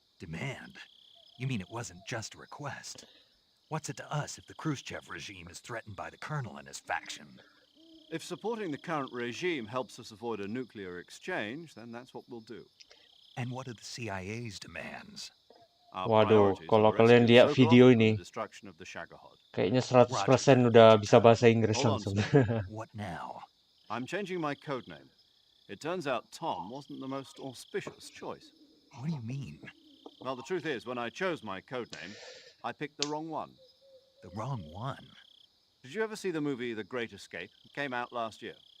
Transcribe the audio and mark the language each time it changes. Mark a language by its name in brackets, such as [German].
[English] Demand? You mean it wasn't just a request? What's it to us if the Khrushchev regime is threatened by the colonel and his faction? If supporting the current regime helps us avoid a nuclear exchange, then that's what we'll do. And what are the CIA's demands? [Indonesian] Waduh, kalau kalian lihat video ini, kayaknya 100% udah bisa bahasa Inggris langsung. [English] What now? I'm changing my code name. It turns out Tom wasn't the most auspicious choice. What do you mean? Well, the truth is, when I chose my code name, I picked the wrong one. The wrong one? Did you ever see the movie The Great Escape? It came out last year.